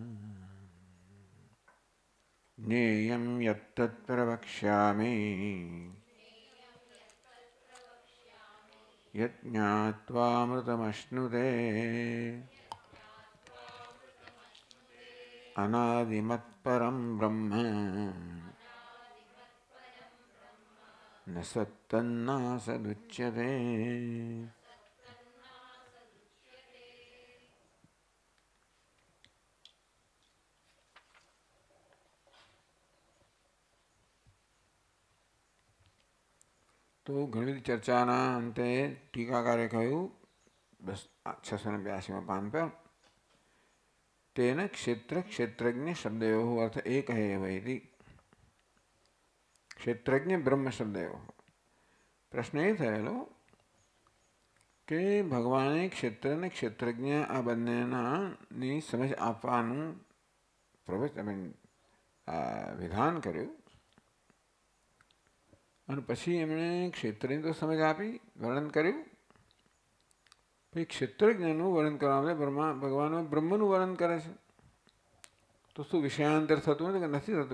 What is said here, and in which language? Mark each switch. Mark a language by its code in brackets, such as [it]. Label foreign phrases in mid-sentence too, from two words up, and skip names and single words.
[sa] ज्ञेयं यत्तत् प्रवक्ष्यामि यज्ञात्वामृतमश्नुते अनादिमत्परं ब्रह्म न सत्तन्नासदुच्यते। [gu] तो घણી ચર્ચાના અંતે ટીકાકારે કહ્યું 682 પાન પર [sa] तेन क्षेत्र क्षेत्रज्ञ शब्दयोः अर्थ एक है वही क्षेत्रज्ञ ब्रह्म शब्दयोः। [gu] प्रश्न એ થયેલો કે ભગવાને ક્ષેત્ર અને ક્ષેત્રજ્ઞ આ બંનેની સમજ આપવાનું વિધાન કર્યું અને પછી એમણે ક્ષેત્રની તો સમજ આપી વર્ણન કર્યું પછી ક્ષેત્રજ્ઞનું વર્ણન કરવા માટે ભગવાન બ્રહ્મનું વર્ણન કરે છે તો શું વિષયાંતર થતું નથી કે નથી થતું?